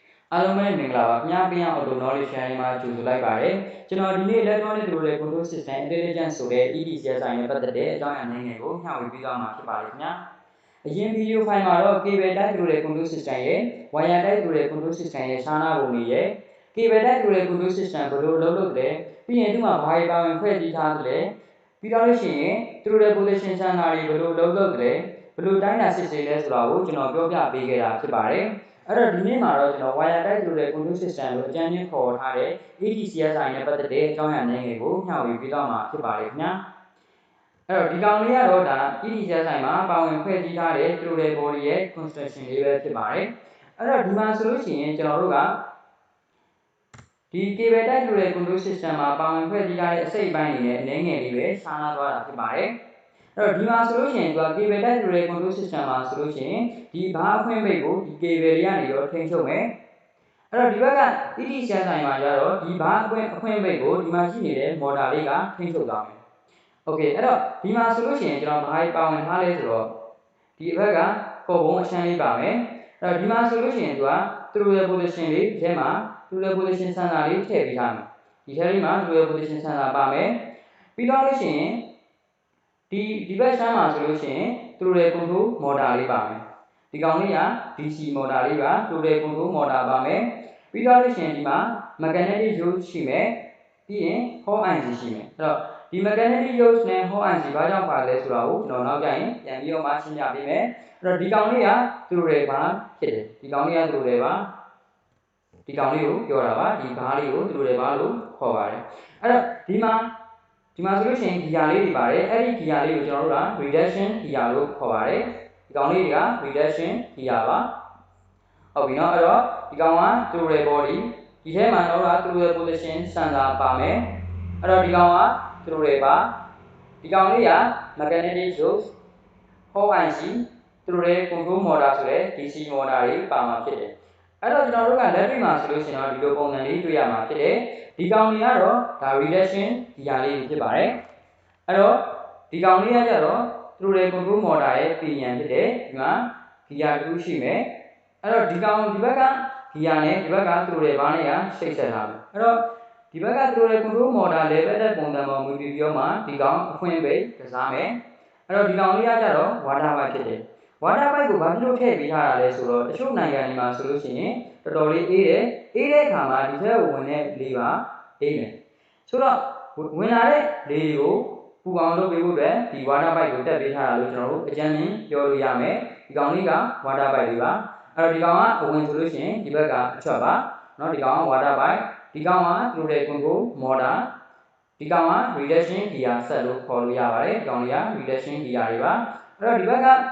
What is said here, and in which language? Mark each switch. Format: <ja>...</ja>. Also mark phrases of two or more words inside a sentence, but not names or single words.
<my>အားလုံးပဲမင်္ဂလာပါခင်ဗျာပြန်</my> <en>auto knowledge channel</en> <my>မှာကြိုဆိုလိုက်ပါတယ်ကျွန်တော်ဒီနေ့</my> <en>electronic control system intelligence</en> <my>ဆိုတဲ့ EDCS ဆိုင်နဲ့ပတ်သက်တဲ့အကြောင်းအရာငယ်ကိုမျှဝေပေးသွားမှာဖြစ်ပါတယ်ခင်ဗျာအရင်</my> <en>video file</en> <my>မှာတော့</my> <en>cable type control system</en> <my>ရဲ့</my> <en>wire type control system</en> <my>ရဲ့ခြားနာပုံတွေရဲ့</my> <en>cable type control system</en> <my>ဘယ်လိုလုပ်လဲပြီးရင်သူ့မှာဘာတွေပါ ဝင်ဖွဲ့စည်းထားသလဲပြီးတော့လို့ရှိရင်</my> <en>control position sensor</en> <my>တွေဘယ်လိုလုပ်လဲဘယ်လိုတိုင်းတာစစ်ဆေးလဲဆိုတာကိုကျွန်တော်ပြောပြပေးခဲ့တာဖြစ်ပါတယ်အဲ့တော့ဒီနေ့မှာတော့ကျွန်တော်</my> <en>wire type control system</en> <my>ကိုအကြမ်းဖျင်းခေါ်ထားတဲ့ EDCSI နဲ့ပတ်သက်တဲ့အကြောင်းအရာငယ်ကိုမျှဝေပေးသွားမှာဖြစ်ပါတယ်ခင်ဗျာအဲ့တော့ဒီကောင်လေးကတော့ဒါ EDCSI မှာပါဝင်ဖွဲ့စည်းထားတဲ့</my> <en>control body</en> <my>ရဲ့ construction လေးပဲဖြစ်ပါတယ်အဲ့တော့ဒီမှာဆိုလို့ရှိရင်ကျွန်တော်တို့က ဒီ</my> <en>cable type control system</en> <my>မှာပါဝင်ဖွဲ့စည်းထားတဲ့အစိတ်အပိုင်းတွေနဲ့အနည်းငယ်လေးပဲခြားနားသွားတာဖြစ်ပါတယ်အဲ့တော့ဒီမှာဆိုလို့ရှိရင်သူက cable</my> <en>type control system</en> <my>မှာဆိုလို့ရှိရင်ဒီဘားအဖွင့်ပိတ်ကိုဒီ cable တွေကနေတော့ထိန်းချုပ်မယ်အဲ့တော့ဒီဘက်က EDCS ဆိုင်မှာကျတော့ဒီဘားအဖွင့်ပိတ်ကိုဒီမှာရှိနေတဲ့ motor လေးကထိန်းချုပ်သွားမယ်โอเคအဲ့တော့ဒီမှာဆိုလို့ရှိရင်ကျွန်တော်ဘာတွေပါဝင်ထားလဲဆိုတော့ဒီဘက်ကပုံပုံအချမ်းလေးပါမယ်အဲ့တော့ဒီမှာဆိုလို့ရှိရင်သူက</my> <en>throttle position</en> <my>လေးဒီထဲမှာ</my> <en>throttle position sensor</en> <my>လေးထည့်ပေးထားမယ်ဒီထဲလေးမှာ</my> <en>throttle position sensor</en> <my>ပါမယ်ပြီးတော့လို့ရှိရင်ဒီဘက်ရှမ်းမှာဆိုလို့ရှိရင်</my> <en>throttle control motor</en> <my>လေးပါမယ်ဒီကောင်လေးက</my> <en>DC motor</en> <my>လေးပါ</my> <en>throttle control motor</en> <my>ပါမယ်ပြီးတော့လို့ရှိရင်ဒီမှာ</my> <en>magnetic yoke</en> <my>ရှိမယ်ပြီးရင်</my> <en>Hall IC</en> <my>ရှိမယ်အဲ့တော့ဒီ</my> <en>magnetic yoke</en> <my>နဲ့</my> <en>Hall IC</en> <my>ဘာကြောင့်ပါလဲဆိုတာကိုကျွန်တော်နောက်ကျရင်ပြန်ပြီးတော့မှရှင်းပြပေးမယ်အဲ့တော့ဒီကောင်လေးက</my> <en>throttle bar</en> <my>ဖြစ်တယ်ဒီကောင်လေးက</my> <en>throttle bar</en> <my>ဒီကောင်လေးကိုပြောတာပါဒီဘားလေးကို</my> <en>throttle bar</en> <my>လို့ခေါ်ပါတယ်အဲ့တော့ဒီမှာဆိုလို့ရှိရင် gear လေးတွေပါတယ်အဲ့ဒီ gear လေးကိုကျွန်တော်တို့က</my> <en>reduction gear</en> <my>လို့ခေါ်ပါတယ်ဒီကောင်လေးတွေက</my> <en>reduction gear</en> <my>ပါဟုတ်ပြီနော်အဲ့တော့ဒီကောင်က</my> <en>throttle body</en> <my>ဒီထဲမှာတော့</my> <en>throttle position sensor</en> <my>ပါမယ်အဲ့တော့ဒီကောင်က</my> <en>throttle bar</en> <my>ဒီကောင်လေးက</my> <en>magnetic yoke Hall IC throttle control motor</en> <my>ဆိုတဲ့</my> <en>DC motor</en> <my>တွေပါမှာဖြစ်တယ်အဲ့တော့ကျွန်တော်တို့ကလက်တွေ့မှာဆိုလို့ရှိရင်တော့ဒီလိုပုံစံလေးတွေ့ရမှာဖြစ်တယ်ဒီကောင်တွေကတော့ဒါ</my> <en>reduction gear</en> <my>လေးဖြစ်ပါတယ်အဲ့တော့ဒီကောင်လေးကကြတော့</my> <en>throttle control motor</en> <my>ရဲ့ပြန်ဖြစ်တယ်ဒီမှာ gear 2ရှိမယ်အဲ့တော့ဒီဘက်က gear နဲ့ဒီဘက်က</my> <en>throttle bar</en> <my>နဲ့ကရှိတ်ဆက်ထားတယ်အဲ့တော့ဒီဘက်က</my> <en>throttle control motor level</en> <my>တဲ့ပုံစံပေါ်မူတည်ပြီးတော့မှဒီကောင်အဖွင့်ပိတ် ကစားမယ်အဲ့တော့ဒီကောင်လေးကကြတော့</my> <en>water pipe</en> <my>ဖြစ်တယ်</my> <en>water pipe</en> <my>ကိုဘာဖြစ်လို့ထည့်ပေးထားတာလဲဆိုတော့တချို့နိုင်ငံတွေမှာဆိုလို့ရှိရင် တော်တော်လေးအေးတဲ့အခါမှာဒီထဲကိုဝင်တဲ့လေပါအေးတယ်ဆိုတော့ဝင်လာတဲ့လေကိုပူအောင်လုပ်ပေးဖို့အတွက်ဒီ</my> <en>water pipe</en> <my>ကိုတက်ပေးထားတာလို့ကျွန်တော်တို့အကြမ်းမြင်ပြောလို့ရမယ်ဒီကောင်လေးက</my> <en>water pipe</en> <my>လေးပါအဲ့တော့ဒီကောင်ကအဝင်ဆိုလို့ရှိရင်ဒီဘက်ကအချွတ်ပါเนาะဒီကောင်က</my> <en>water pipe</en> <my>ဒီကောင်က</my> <en>throttle control motor</en> <my>ဒီကောင်က</my> <en>reduction gear</en> <my>ဆက်လို့ခေါ်လို့ရပါတယ်ဒီကောင်လေးက</my> <en>reduction gear</en> <my>တွေပါအဲ့တော့ဒီဘက်က</my>